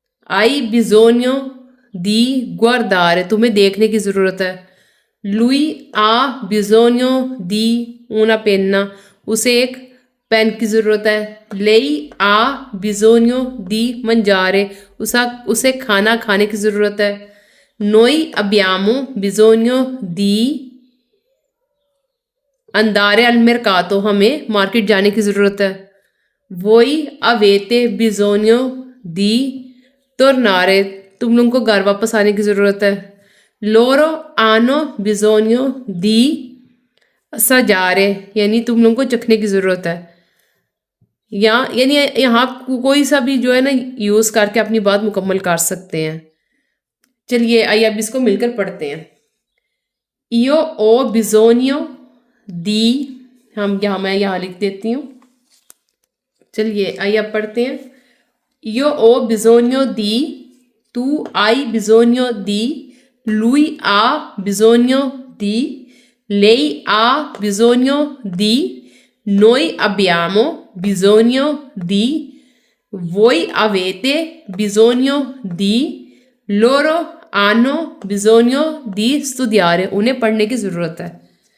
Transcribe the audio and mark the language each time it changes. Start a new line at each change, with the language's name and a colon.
Hindi: आई
Italian: bisogno di guardare,
Hindi: तुम्हें देखने की ज़रूरत है।
Italian: lui ha bisogno di una penna,
Hindi: उसे एक पेन की ज़रूरत है।
Italian: lei ha bisogno di mangiare,
Hindi: उसे खाना खाने की ज़रूरत है।
Italian: noi abbiamo bisogno di andare al mercato,
Hindi: हमें मार्केट जाने की ज़रूरत है।
Italian: voi avete bisogno di tornare,
Hindi: तुम लोगों को घर वापस आने की ज़रूरत है।
Italian: loro hanno bisogno di assaggiare,
Hindi: यानी तुम लोगों को चखने की ज़रूरत है। यानी यहाँ कोई सा भी जो है ना यूज़ करके अपनी बात मुकम्मल कर सकते हैं। चलिए आइए अब इसको मिलकर पढ़ते हैं।
Italian: io ho bisogno di,
Hindi: मैं यहाँ लिख देती हूँ। चलिए आइए अब पढ़ते हैं।
Italian: io ho bisogno di, tu hai bisogno di, lui ha bisogno di, lei ha bisogno di, noi abbiamo bisogno di, voi avete bisogno di, loro hanno bisogno di studiare,
Hindi: उन्हें पढ़ने की ज़रूरत है।